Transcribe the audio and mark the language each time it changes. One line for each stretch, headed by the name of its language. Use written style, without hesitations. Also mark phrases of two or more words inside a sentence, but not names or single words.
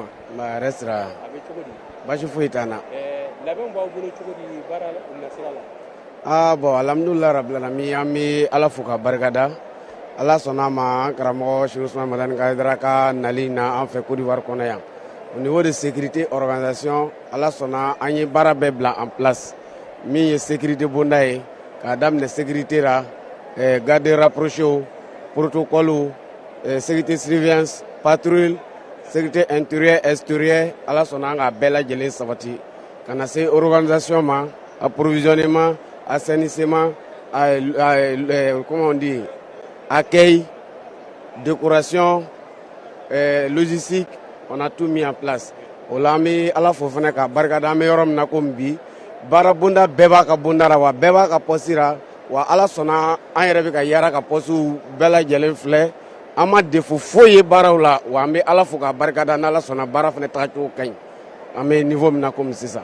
Bambara: Yɛrɛ sira baasi foyi t'an na. labɛn b'aw bolo cogo di baara nasira la. Bon
Arabic: الحمد لله رب العالمين
Bambara: an bɛ Ala fo ka barikada Ala sɔnna a ma an karamɔgɔ Sherif Usman Madani Haidara ka nali na an fɛ Côte d'Ivoire kɔnɔ yan
French: Au niveau de sécurité, organisation,
Bambara: ala sɔnna an ye baara bɛɛ bila
French: en place.
Bambara: Min ye
French: sécurité
Bambara: bonda ye, k'a daminɛ
French: sécurité ra, garde rapproché, protocole, sécurité surveillance, patrouille, sécurité intérieure, extérieure,
Bambara: ala sɔnna an k'a bɛɛ lajɛlen sabati. Ka na se organisation ma,
French: approvisionnement, assainissement, comment on dit, accueil, décoration, logistique, on a tout mis en place.
Bambara: O la an bɛ ala fo fana ka barikada an bɛ yɔrɔ min na komi bi baara bonda bɛɛ b'a ka bonda la wa bɛɛ b'a ka poste la wa ala sɔnna an yɛrɛ bɛ ka yaara ka postew bɛɛ lajɛlen filɛ an ma défaut foyi ye baaraw la wa an bɛ ala fo ka barikada n'ala sɔnna baara fana tagacogo ka ɲi an bɛ niveau min na komi sisan.